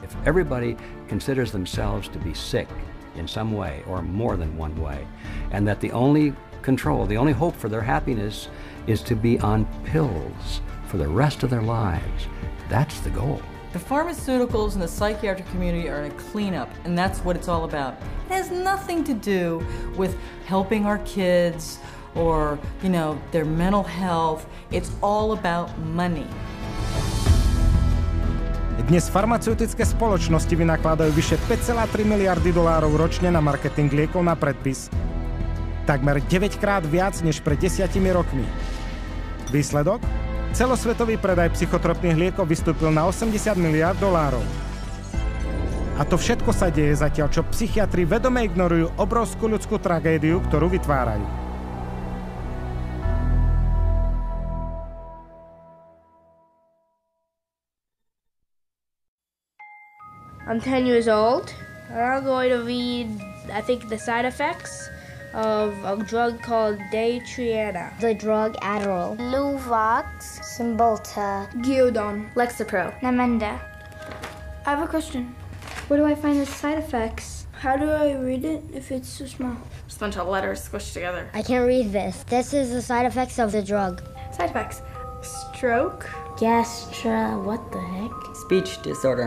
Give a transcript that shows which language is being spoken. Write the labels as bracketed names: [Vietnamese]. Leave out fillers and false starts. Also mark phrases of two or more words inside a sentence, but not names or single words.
[English] If everybody considers themselves to be sick in some way or more than one way, and that the only control, the only hope for their happiness is to be on pills for the rest of their lives, that's the goal. The pharmaceuticals and the psychiatric community are in a cleanup, and that's what it's all about. It has nothing to do with helping our kids or, their mental health. It's all about money. [Slovak] Dnes farmaceutické spoločnosti vynakladajú vyše 5,3 miliardy dolárov ročne na marketing liekov na predpis. Takmer 9-krát viac než pred 10 rokmi. Výsledok? Celosvetový predaj psychotropných liekov vystúpil na 80 miliárd dolárov. A to všetko sa deje zatiaľ, čo psychiatri vedome ignorujú obrovskú ľudskú tragédiu, ktorú vytvárajú. [English] I'm 10 years old. I'm going to read, I think, the side effects of a drug called Daytriana. The drug Adderall. Luvox. Cymbalta. Gyudon. Lexapro. Namenda. I have a question. Where do I find the side effects? How do I read it if it's so small? Just a bunch of letters squished together. I can't read this. This is the side effects of the drug. Side effects. Stroke. What the heck? Speech disorder.